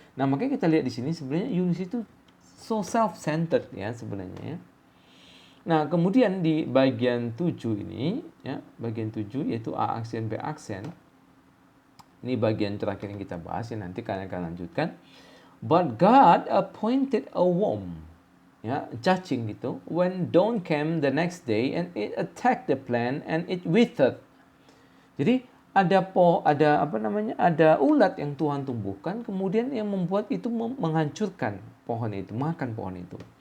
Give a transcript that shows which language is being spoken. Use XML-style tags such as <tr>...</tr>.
<id>Nah, makanya kita lihat di sini sebenarnya Yunus itu</id> <en>so self-centered</en> <id>ya sebenarnya ya. Nah, kemudian di bagian 7 ini ya, bagian 7 yaitu A aksen B aksen. Ini bagian terakhir yang kita bahas ya, nanti kalian akan lanjutkan.</id> <en>But God appointed a worm,</en> <id>ya, cacing gitu,</id> <en>when dawn came the next day and it attacked the plant and it withered.</en> <id>Jadi ada ulat yang Tuhan tumbuhkan, kemudian yang membuat itu menghancurkan pohon itu, makan pohon itu.</id>